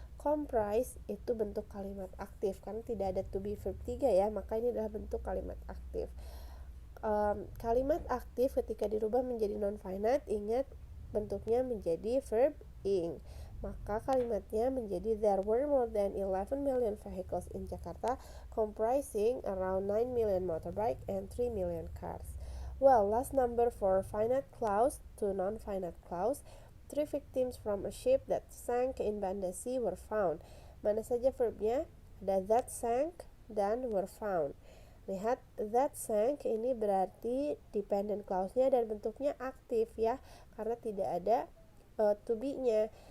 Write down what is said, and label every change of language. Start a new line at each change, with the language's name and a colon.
Indonesian: Comprise itu bentuk kalimat aktif karena tidak ada to be verb 3 ya, maka ini adalah bentuk kalimat aktif. Kalimat aktif ketika dirubah menjadi non-finite, ingat bentuknya menjadi verb ing. Maka kalimatnya menjadi
English: there were more than 11 million vehicles in Jakarta comprising around 9 million motorbike and 3 million cars. Well, last number for finite clause to non-finite clause. 3 victims from a ship that sank in Banda Sea were found.
Indonesian: Mana saja verbnya? Ada
English: that sank
Indonesian: dan
English: were found.
Indonesian: Lihat,
English: that sank
Indonesian: ini berarti dependent clause-nya dan bentuknya aktif ya, karena tidak ada to be-nya.